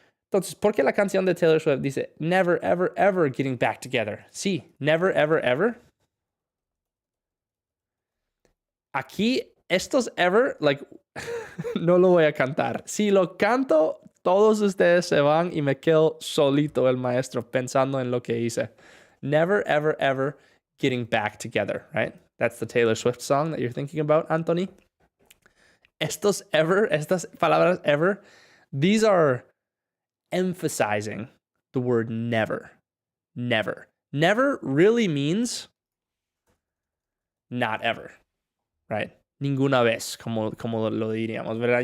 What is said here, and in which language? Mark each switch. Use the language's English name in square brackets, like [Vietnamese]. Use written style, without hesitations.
[Spanish] Entonces, ¿por qué la canción de Taylor Swift dice [English] never, ever, ever getting back together? [Spanish] Sí, [English] never, ever, ever. [Spanish] Aquí, estos ever, like, no lo voy a cantar. Si lo canto, todos ustedes se van y me quedo solito el maestro pensando en lo que hice. [English] Never, ever, ever getting back together, right? That's the Taylor Swift song that you're thinking about, Anthony. [Spanish] Estas palabras [English] ever, these are emphasizing the word never. Never. Never really means not ever, right? [Spanish] Ninguna vez, como lo diríamos, ¿verdad?